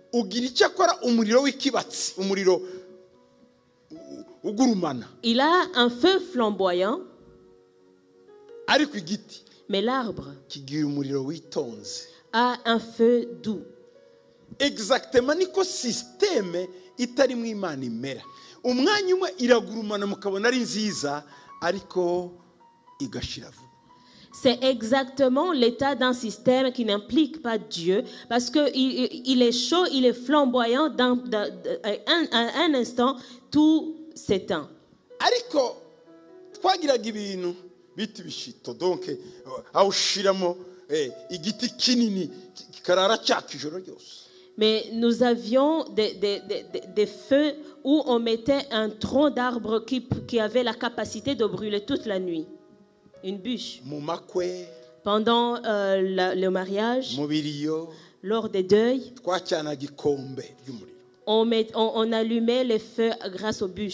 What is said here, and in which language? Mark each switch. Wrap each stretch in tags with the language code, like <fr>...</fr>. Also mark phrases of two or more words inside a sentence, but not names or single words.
<fr>Il a un feu flamboyant, mais l'arbre a un feu doux.</fr> <rw>Exactement niko système itarimo Imana imera. Umwanya umwe iragurumana mukabona ari nziza ariko igashira vuba.</rw> <fr>C'est exactement l'état d'un système qui n'implique pas Dieu, parce qu'il est chaud, il est flamboyant, dans un instant, tout s'éteint.</fr> <rw>Ariko twagiraga ibintu biti bishito, donc awushiramo igiti kinini kikarara cyaka ijoro ryose.</rw> <fr>Mais nous avions des feux où on mettait un tronc d'arbre qui avait la capacité de brûler toute la nuit. Une bûche. Pendant le mariage, lors des deuils, on allumait les feux grâce aux bûches.</fr>